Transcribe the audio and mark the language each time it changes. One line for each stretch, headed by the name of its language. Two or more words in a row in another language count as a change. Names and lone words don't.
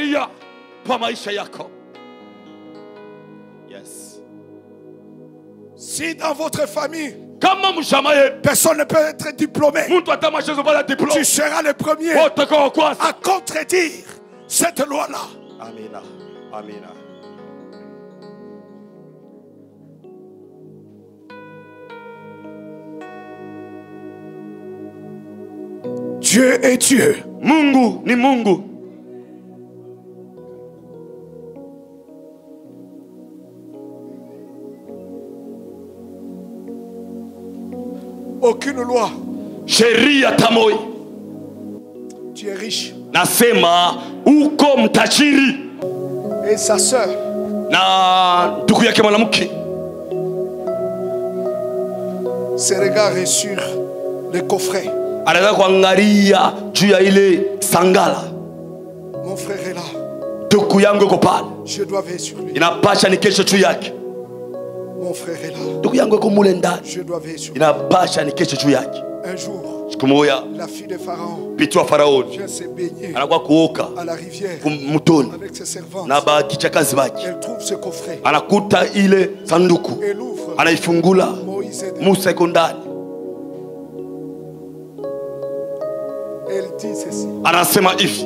French: Si dans votre famille, personne ne peut être diplômé, tu seras le premier à contredire cette loi-là.
Swahili: Amina. Amina.
French: Dieu est Dieu.
Swahili: Mungu ni Mungu.
French: Aucune loi.
Swahili: Sheria tamoi.
French: Tu es riche.
Swahili: Nasema uko mtajiri.
French: Et sa sœur.
Swahili: Na ndugu yake mwanamke.
French: Ses regards est sur le coffret.
Swahili: Anataka kuangalia juu ya ile sangala.
French: Mon frère est là.
Swahili: Ndugu yangu yuko pale.
French: Je dois veiller sur lui.
Swahili: Inapasha nikeshe juu yake.
French: Mon frère est là.
Swahili: Ndugu yangu yuko mule ndani.
French: Je dois veiller sur lui.
Swahili: Inapasha nikeshe juu yake.
French: Un jour, la fille de Pharaon vient se baigner à la rivière avec ses servantes. Elle trouve ce coffret. Elle ouvre. Moïse est dedans. Elle dit ceci.